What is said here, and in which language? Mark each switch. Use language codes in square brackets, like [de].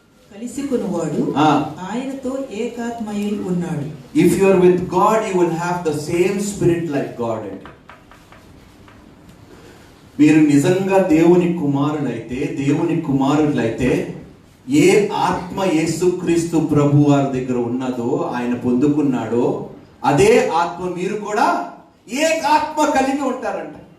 [te] కలుసుకునివాడు ఆయనతో ఏకాత్మయ్యి ఉన్నాడు. [en] If you are with God, you will have the same spirit like God. [te] మీరు నిజంగా దేవుని కుమారులైతే, దేవుని కుమారులైతే, ఏ ఆత్మ యేసుక్రీస్తు ప్రభు వారి దగ్గర ఉన్నదో, ఆయన పొందుకున్నాడో, అదే ఆత్మ మీరు కూడా ఏకాత్మ కలిగి ఉంటారంట.